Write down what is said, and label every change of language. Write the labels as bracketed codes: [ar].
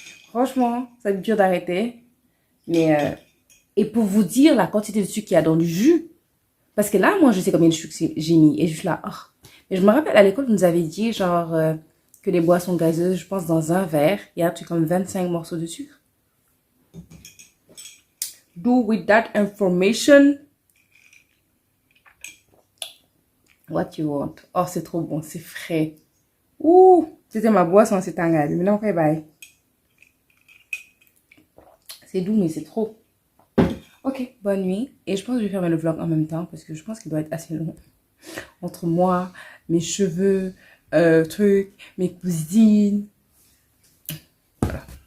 [fr] Franchement, ça va être dur d'arrêter. Mais, et pour vous dire la quantité de sucre qu'il y a dans du jus. Parce que là, moi, je sais combien de sucre j'ai mis. Et je suis là, oh. Et je me rappelle, à l'école, vous nous avez dit, genre, que les boissons gazeuses, je pense, dans un verre, il y a un truc comme 25 morceaux de sucre. [en] Do with that information what you want. [fr] Oh, c'est trop bon, c'est frais. Ouh, c'était ma boisson, c'est un gaz. Mais non, ok, bye. C'est doux, mais c'est trop. Ok, bonne nuit. Et je pense que je vais faire le vlog en même temps, parce que je pense qu'il doit être assez long. Entre moi, mes cheveux, trucs, mes cousines. Voilà.